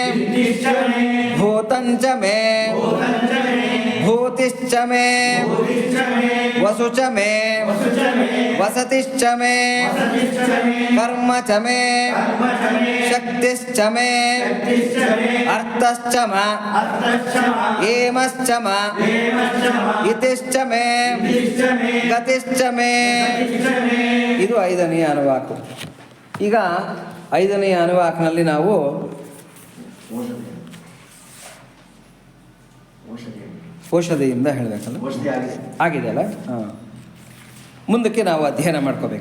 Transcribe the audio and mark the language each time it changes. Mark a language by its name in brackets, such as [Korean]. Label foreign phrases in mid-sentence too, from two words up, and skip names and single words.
[Sanskrit] ಭೂತಂಚ ಮೇ ಭೂತಿಶ್ಚ ಮೇ ವಸುಚ ಮೇ ವಸತಿಶ್ಚ ಮೇ ಕರ್ಮ ಚ ಮೇ ಶಕ್ತಿಶ್ಚ ಮೇ ಅರ್ಥಶ್ಚ ಮ ಏಮಶ್ಚ ಮ ಇತಿಶ್ಚ ಮೇ ಗತಿಶ್ಚ ಮೇ. [Kannada] ಇದು 5ನೇ ಅನುವಾಕು. ಈಗ 5ನೇ ಅನುವಾಕಿನಲ್ಲಿ ನಾವು ಔಷಧಿಯಿಂದ ಹೇಳಬೇಕಲ್ಲ, ಆಗಿದೆ ಅಲ್ಲ. ಮುಂದಕ್ಕೆ ನಾವು ಅಧ್ಯಯನ ಮಾಡ್ಕೋಬೇಕು.